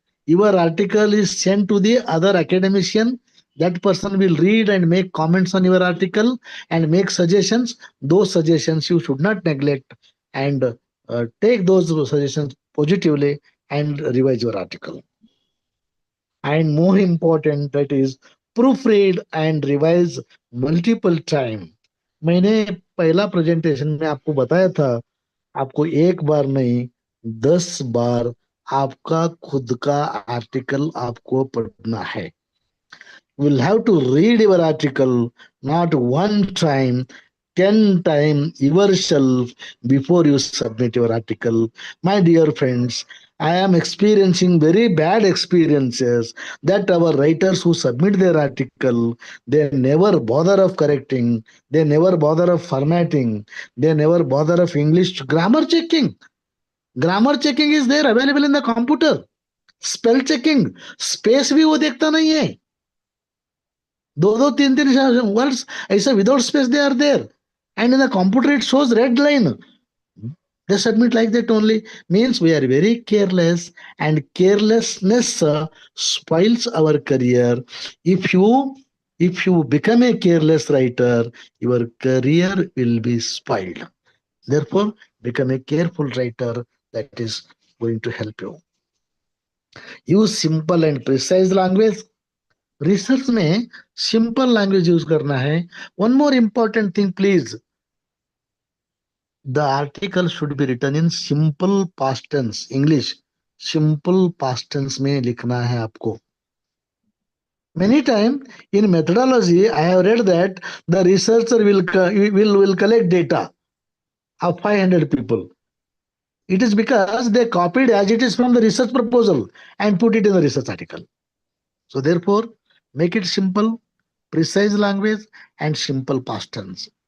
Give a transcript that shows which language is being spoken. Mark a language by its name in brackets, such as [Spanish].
[English] Your article is sent to the other academician. That person will read and make comments on your article and make suggestions. Those suggestions you should not neglect, and take those suggestions positively and revise your article. And more important, that is proofread and revise multiple time. [Hindi] मैंने पहला presentation में आपको बताया था, आपको एक बार नहीं 10 बार आपका खुद का आर्टिकल आपको पढ़ना है. [English] You will have to read your article not 1 time, 10 times yourself before you submit your article. My dear friends, I am experiencing very bad experiences that our writers who submit their article, they never bother of correcting, they never bother of formatting, they never bother of English grammar checking. Grammar checking is there available in the computer. Spell checking, space [Hindi] भी वो देखता नहीं है. दो तीन तीन words ऐसे [English] Without space they are there, and in the computer it shows red line. They submit like that only. Means we are very careless, and carelessness spoils our career. If you become a careless writer, your career will be spoiled. Therefore, become a careful writer. That is going to help you. Use simple and precise language. [Hindi] Research में simple language use करना है. [English] One more important thing please, the article should be written in simple past tense. [Hindi] English simple past tense में लिखना है आपको. [English] Many time in methodology, I have read that the researcher will collect data of 500 people. It is because they copied as it is from the research proposal and put it in the research article. So therefore, make it simple, precise language, and simple past tense.